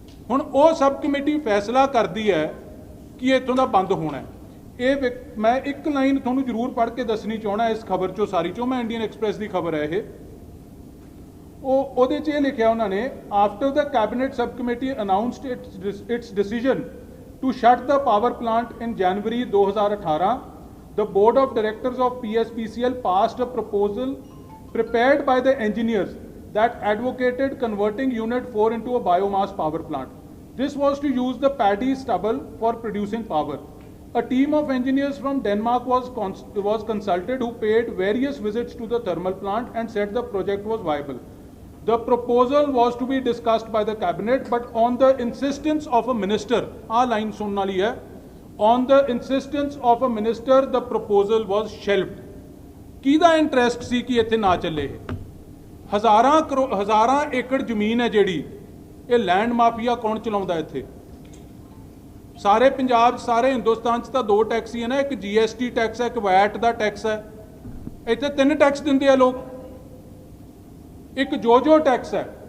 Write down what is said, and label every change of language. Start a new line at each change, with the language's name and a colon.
Punjabi: ਹੁਣ ਉਹ sub committee ਫੈਸਲਾ ਕਰਦੀ ਹੈ ਕਿ ਇੱਥੋਂ ਦਾ ਬੰਦ ਹੋਣਾ ਹੈ। ਇਹ ਮੈਂ ਇੱਕ ਲਾਈਨ ਤੁਹਾਨੂੰ ਜ਼ਰੂਰ ਪੜ੍ਹ ਕੇ ਦੱਸਣੀ ਚਾਹਣਾ ਇਸ ਖਬਰ 'ਚੋਂ, ਸਾਰੀ 'ਚੋਂ। ਮੈਂ ਇੰਡੀਅਨ ਐਕਸਪ੍ਰੈਸ ਦੀ ਖਬਰ ਹੈ ਇਹ। ਉਹਦੇ 'ਚ ਇਹ ਲਿਖਿਆ ਉਹਨਾਂ ਨੇ,
English: After the cabinet subcommittee announced its decision to shut the power plant in January 2018, the board of directors of PSPCL passed a proposal prepared by the engineers that advocated converting Unit 4 into a biomass power plant. This was to use the paddy stubble for producing power. A team of engineers from Denmark was consulted, who paid various visits to the thermal plant and said the project was viable. The proposal was to be discussed by the cabinet, but on the insistence of a minister,
Punjabi: aa line sunn wali hai,
English: on the insistence of a minister, the proposal was shelved.
Punjabi: ਕਿਹਦਾ interest ਸੀ ਕਿ ਇੱਥੇ ਨਾ ਚੱਲੇ? ਹਜ਼ਾਰਾਂ ਏਕੜ ਜ਼ਮੀਨ ਹੈ ਜਿਹੜੀ, ਇਹ ਲੈਂਡ ਮਾਫੀਆ ਕੌਣ ਚਲਾਉਂਦਾ ਇੱਥੇ? ਸਾਰੇ ਪੰਜਾਬ 'ਚ, ਸਾਰੇ ਹਿੰਦੁਸਤਾਨ 'ਚ ਤਾਂ 2 ਟੈਕਸ ਹੀ ਹੈ ਨਾ, ਇੱਕ GST ਟੈਕਸ ਹੈ, ਇੱਕ ਵੈਟ ਦਾ ਟੈਕਸ ਹੈ। ਇੱਥੇ 3 ਟੈਕਸ ਦਿੰਦੇ ਆ ਲੋਕ। ਇੱਕ ਜੋ ਟੈਕਸ ਹੈ।